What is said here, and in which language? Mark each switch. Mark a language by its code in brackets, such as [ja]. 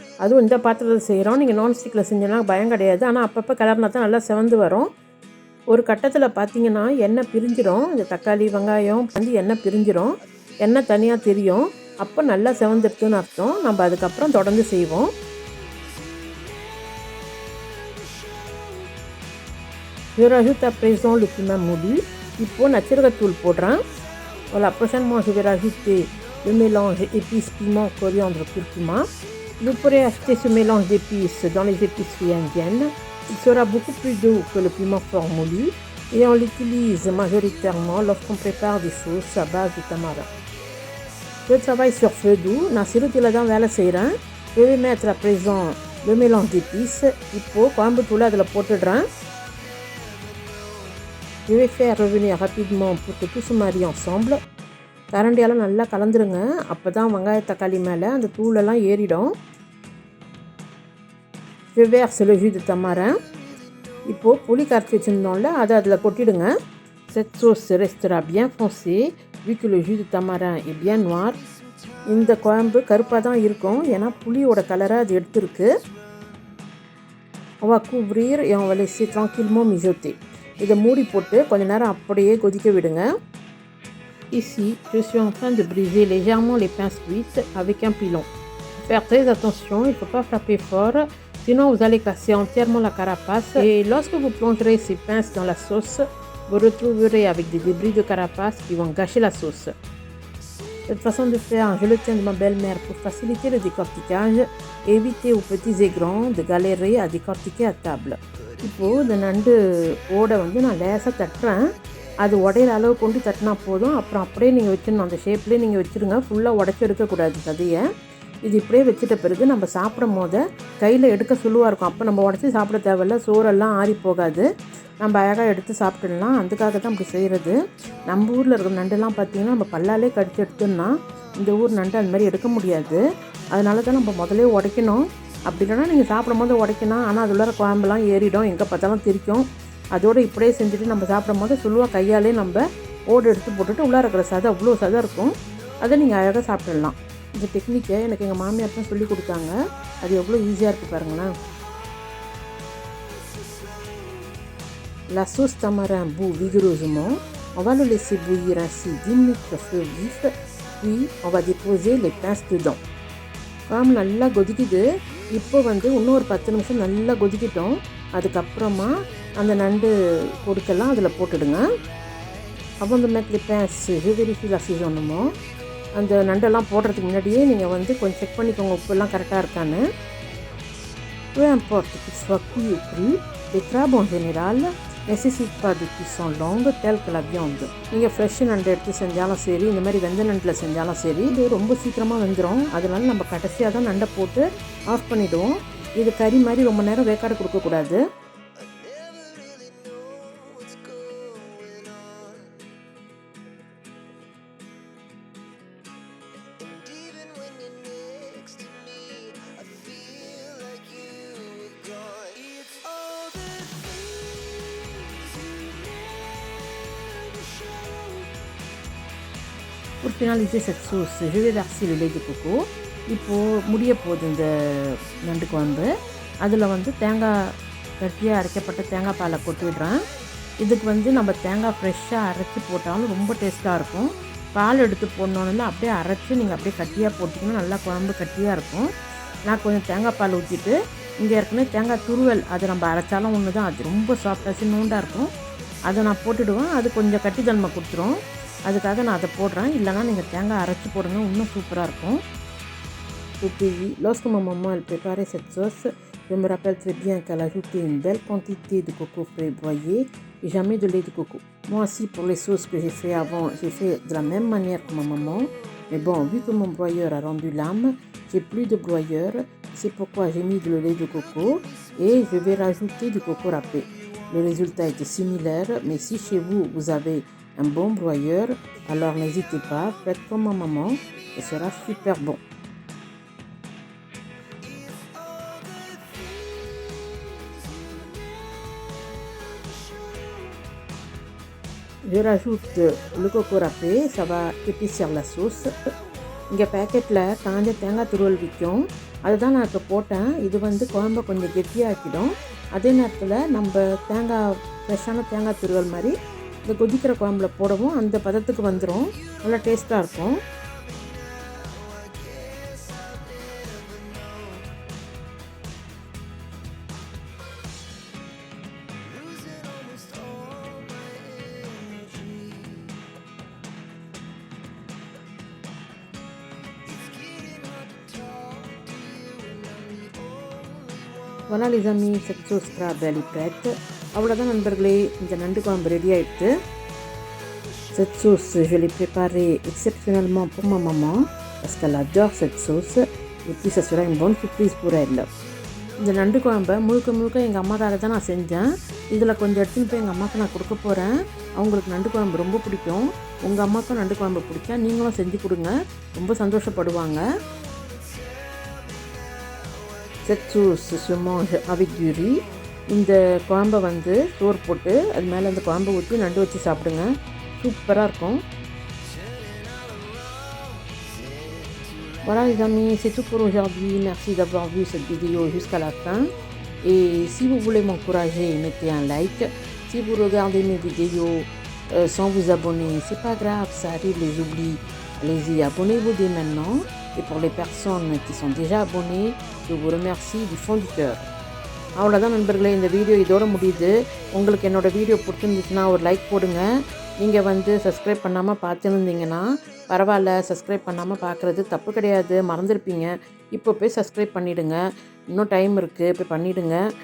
[ta] அதுவும் இந்த பாத்திரத்தில் செய்கிறோம். நீங்கள் நான்ஸ்டிக்கில் செஞ்சோன்னா பயம் கிடையாது. ஆனால் அப்பப்போ கலர்னா தான் நல்லா செவந்து வரும். ஒரு கட்டத்தில் பார்த்தீங்கன்னா எண்ணெய் பிரிஞ்சிடும். இந்த தக்காளி வெங்காயம் வந்து எண்ணெய் பிரிஞ்சிடும். எண்ணெய் தனியாக தெரியும். அப்போ நல்லா செவந்துடுதுன்னு அர்த்தம். நம்ம அதுக்கப்புறம் தொடர்ந்து செய்வோம். [fr] Je rajoute à présent le piment moulu. [ta] இப்போது நச்சீரகத்தூள் போடுறேன். [fr] Voilà, prochainement je vais rajouter le mélange épices, piment, coriandre, curcuma. Vous pourrez acheter ce mélange d'épices dans les épiceries indiennes. Il sera beaucoup plus doux que le piment fort moulu et on l'utilise majoritairement lorsqu'on prépare des sauces à base de tamarin. Je travaille sur feu doux. [ta] நான் சிறுதீயில் தான் வேலை செய்கிறேன். [fr] Je vais mettre à présent le mélange d'épices. [ta] இப்போது குழம்பு தூள் அதில் போட்டுடுறேன். [fr] Je vais faire revenir rapidement pour que tout se marie ensemble. [ta] கரண்டியால் நல்லா கலந்துருங்க. அப்போ தான் வெங்காய தக்காளி மேலே அந்த தூளெல்லாம் ஏறிடும். [fr] Je verse le jus de tamarin. [ta] இப்போது புளி கரைச்சி வச்சுருந்தோம்ல அதை அதில் கொட்டிடுங்க. [fr] Cette sauce restera bien foncée vu que le jus de tamarin est bien noir. [ta] இந்த குழம்பு கருப்பாக தான் இருக்கும், ஏன்னா புளியோட கலரை அது எடுத்துருக்கு. [fr] On va couvrir et on va laisser tranquillement mijoter. [ta] இதை மூடி போட்டு கொஞ்ச நேரம் அப்படியே கொதிக்க விடுங்க. [fr] Ici, je suis en train de briser légèrement les pinces cuites avec un pilon. Faire très attention, il ne faut pas frapper fort, sinon vous allez casser entièrement la carapace. Et lorsque vous plongerez ces pinces dans la sauce, vous retrouverez avec des débris de carapace qui vont gâcher la sauce. Cette façon de faire, je le tiens de ma belle-mère pour faciliter le décortiquage et éviter aux petits et grands de galérer à décortiquer à table. [ta] இப்போது இந்த நண்டு ஓடை வந்து நான் லேசாக தட்டுறேன். அது உடையிற அளவு கொண்டு தட்டினா போதும். அப்புறம் அப்படியே நீங்கள் வச்சிடணும், அந்த ஷேப்லேயே நீங்கள் வச்சுருங்க. ஃபுல்லாக உடச்சி எடுக்கக்கூடாது சதையை. இது இப்படியே வச்சுட்ட பிறகு நம்ம சாப்பிடும் போது கையில் எடுக்க சுழுவாக இருக்கும். அப்போ நம்ம உடச்சி சாப்பிட தேவையில்ல, சோறெல்லாம் ஆறி போகாது, நம்ம அழகாக எடுத்து சாப்பிட்டுடலாம். அதுக்காக தான் அப்படி செய்கிறது. நம்ம ஊரில் இருக்கிற நண்டுலாம் பார்த்திங்கன்னா நம்ம பல்லாலே கடிச்சு எடுத்தோம்னா இந்த ஊர் நண்டு அந்த மாதிரி எடுக்க முடியாது. அதனால தான் நம்ம முதலே உடைக்கணும். அப்படி இல்லைனா நீங்கள் சாப்பிடும் போது உடைக்கணும். ஆனால் அது உள்ளார குழம்பெல்லாம் ஏறிடும், எங்கே பார்த்தாலும் திரிக்கும். அதோடு இப்படியே செஞ்சுட்டு நம்ம சாப்பிடும் போது சுழுவாக கையாலே நம்ம ஓடு எடுத்து போட்டுட்டு உள்ளார இருக்கிற சதை அவ்வளோ சதை இருக்கும், அதை நீங்கள் அழகாக சாப்பிட்டுடலாம். இந்த டெக்னிக்கை எனக்கு எங்கள் மாமியார் தான் சொல்லி கொடுத்தாங்க. அது எவ்வளோ ஈஸியாக இருக்குது பாருங்களேன். [fr] La sauce tamarin bout vigoureusement. On va le laisser bouillir ainsi 10 minutes au feu vif, puis on va déposer les pinces dedans. [ta] குழம்பு நல்லா கொதிக்குது. இப்போ வந்து இன்னும் ஒரு 10 நிமிஷம் நல்லா கொதிக்கிட்டோம். அதுக்கப்புறமா அந்த நண்டு கொடுக்கெல்லாம் அதில் போட்டுடுங்க. [fr] Avant de mettre les pinces, je vérifie l'assaisonnement. [ta] அந்த நண்டெல்லாம் போடுறதுக்கு முன்னாடியே நீங்கள் வந்து கொஞ்சம் செக் பண்ணிக்கோங்க உப்புலாம் கரெக்டாக இருக்கான்னு. [fr] Peu importe qu'il soit cuit ou cru, les crabes en général nécessitent pas de cuisson longue telle que la viande. [ta] நீங்கள் ஃப்ரெஷ் நண்டு எடுத்து செஞ்சாலும் சரி, இந்த மாதிரி வெந்த நண்டில் செஞ்சாலும் சரி, இது ரொம்ப சீக்கிரமாக வெந்துடும். அதனால நம்ம கடைசியாக தான் நண்டை போட்டு ஆஃப் பண்ணிவிடுவோம். இது கறி மாதிரி ரொம்ப நேரம் வேக்காடு கொடுக்கக்கூடாது. [fr] Pour finaliser cette sauce, je vais verser le lait de coco. [ta] இப்போது முடிய போகுது இந்த நண்டு குழம்பு. அதில் வந்து தேங்காய் கட்டியாக அரைக்கப்பட்ட தேங்காய் பாலை கொட்டிடுறேன். இதுக்கு வந்து நம்ம தேங்காய் ஃப்ரெஷ்ஷாக அரைச்சி போட்டாலும் ரொம்ப டேஸ்ட்டாக இருக்கும். பால் எடுத்து போடணுன்னு அப்படியே அரைச்சி நீங்கள் அப்படியே கட்டியாக போட்டிங்கன்னா நல்லா குழம்பு கட்டியாக இருக்கும். நான் கொஞ்சம் தேங்காய் பால் ஊற்றிட்டு, இங்கே ஏற்கனவே தேங்காய் துருவல் அது நம்ம அரைச்சாலும் ஒன்று தான், அது ரொம்ப சாஃப்டாக சின்னூண்டாக இருக்கும். அதை நான் போட்டுடுவேன். அது கொஞ்சம் கட்டித்தன்மை கொடுத்துரும். அதுக்காக நான் அதை போடுறேன். இல்லைனா நீங்கள் தேங்காய் அரைச்சி போடுங்க, இன்னும் சூப்பராக இருக்கும். [fr] au pays, lorsque ma maman elle préparait cette sauce, je me rappelle très bien qu'elle ajoutait une belle quantité de coco frais broyé et jamais de lait de coco. Moi aussi, pour les sauces que j'ai fait avant, j'ai fait de la même manière que ma maman. Mais bon, vu que mon broyeur a rendu l'âme, j'ai plus de broyeur. C'est pourquoi j'ai mis le lait de coco et je vais rajouter du coco râpé. Le résultat était similaire, mais si chez vous, vous avez un bon broyeur, alors n'hésitez pas, faites comme ma maman, ce sera super bon. Je rajoute le coco râpé, ça va épaissir la sauce. [ta] இங்கே பேக்கெட்டில் காஞ்ச தேங்காய் துருவல் விற்கும், அதுதான் நான் இப்போ போட்டேன். இது வந்து குழம்பை கொஞ்சம் கெட்டியாக்கிடும். அதே நேரத்தில் நம்ம தேங்காய் ஃப்ரெஷ்ஷான தேங்காய் துருவல் மாதிரி இந்த கொதிக்கிற குழம்புல போடவும் அந்த பதத்துக்கு வந்துடும். நல்லா டேஸ்ட்டாக இருக்கும். [fr] Voilà les amis, cette sauce crabe elle est prête. [ta] அவ்வளோதான் நண்பர்களே, இந்த நண்டு குழம்பு ரெடி ஆகிடுது. [fr] Cette sauce, je l'ai préparée exceptionnellement pour ma maman parce qu'elle adore cette sauce et puis ça sera une bonne surprise pour elle. [ta] இந்த நண்டு குழம்பை முழுக்க எங்கள் அம்மாக்காக தான் நான் செஞ்சேன். இதில் கொஞ்சம் எடுத்துன்னு போய் எங்கள் அம்மாவுக்கு நான் கொடுக்க போகிறேன். அவங்களுக்கு நண்டு குழம்பு ரொம்ப பிடிக்கும். உங்கள் அம்மாவுக்கும் நண்டு குழம்பு பிடிச்சா நீங்களும் செஞ்சு கொடுங்க, ரொம்ப சந்தோஷப்படுவாங்க. [fr] Cette sauce se mange avec du riz. [ta] இந்த குழம்பை வந்து சோறு போட்டு அது மேலே அந்த குழம்பை ஊற்றி நண்டு வச்சு சாப்பிடுங்க, சூப்பராக இருக்கும். [fr] Voilà les amis, c'est tout pour aujourd'hui. Merci d'avoir vu cette vidéo jusqu'à la fin. Et si vous voulez m'encourager, mettez un like. Si vous regardez mes vidéos sans vous abonner, c'est pas grave, ça arrive les oublis. Allez-y, abonnez-vous dès maintenant. Et pour les personnes qui sont déjà abonnées, je vous remercie du fond du cœur. [ta] அவ்வளோதான் நண்பர்களே, இந்த video இதோட முடியுது. உங்களுக்கு என்னோடய video பிடிச்சிருந்துச்சுன்னா ஒரு like போடுங்க. நீங்கள் வந்து சப்ஸ்கிரைப் பண்ணாமல் பார்த்துருந்தீங்கன்னா பரவாயில்ல, சப்ஸ்கிரைப் பண்ணாமல் பார்க்குறது தப்பு கிடையாது, மறந்துருப்பீங்க. இப்போ போய் சப்ஸ்கிரைப் பண்ணிவிடுங்க, இன்னும் டைம் இருக்குது, போய் பண்ணிவிடுங்க.